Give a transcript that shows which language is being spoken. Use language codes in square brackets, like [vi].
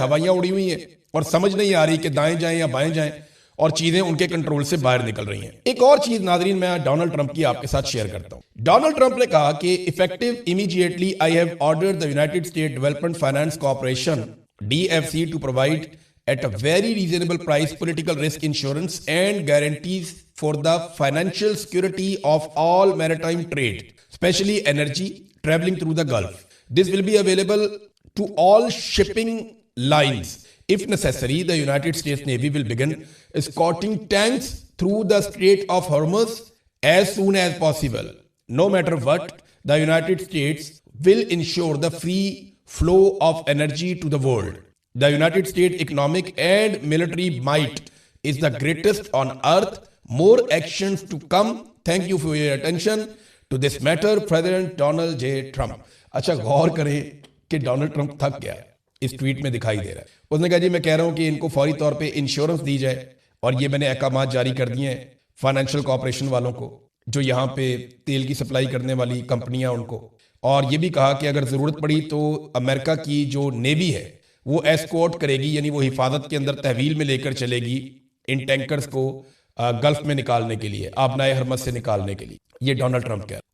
[hi] हवाइयां उड़ी हुई हैं और समझ नहीं आ रही कि दाएं जाएं या बाएं जाएं, और चीजें उनके कंट्रोल से बाहर निकल रही हैं। एक और चीज नाजरीन मैं डोनाल्ड ट्रंप की आपके साथ शेयर करता हूं। डोनाल्ड ट्रंप ने कहा कि [en] Effective immediately I have ordered the United State Development Finance Corporation DFC to provide at a very reasonable price political risk insurance and guarantees for the financial security of all maritime trade, especially energy traveling through the Gulf. This will be available to all shipping lines. If necessary, the United States Navy will begin escorting tanks through the Strait of Hormuz as soon as possible. No matter what, the United States will ensure the free flow of energy to the world. The United States economic and military might is the greatest on earth. More actions to come. Thank you for your attention to this matter, President Donald J. Trump. [hi] अच्छा, गौर करें कि Donald Trump थक गया, इस tweet में दिखाई दे रहा है। उसने कहा जी मैं कह रहा हूं कि इनको फौरी तौर पे इंश्योरेंस दी जाए, और ये मैंने अहकामात जारी कर दिए हैं फाइनेंशियल कॉर्पोरेशन वालों को, जो यहाँ पे तेल की सप्लाई करने वाली कंपनियां उनको, और ये भी कहा कि अगर जरूरत पड़ी तो अमेरिका की जो नेवी है वो एस्कॉर्ट करेगी, यानी वो हिफाजत के अंदर तहवील में लेकर चलेगी इन टैंकर्स को गल्फ में निकालने के लिए, आबनाए हरमज से निकालने के लिए। ये डोनाल्ड ट्रंप कह रहे हैं।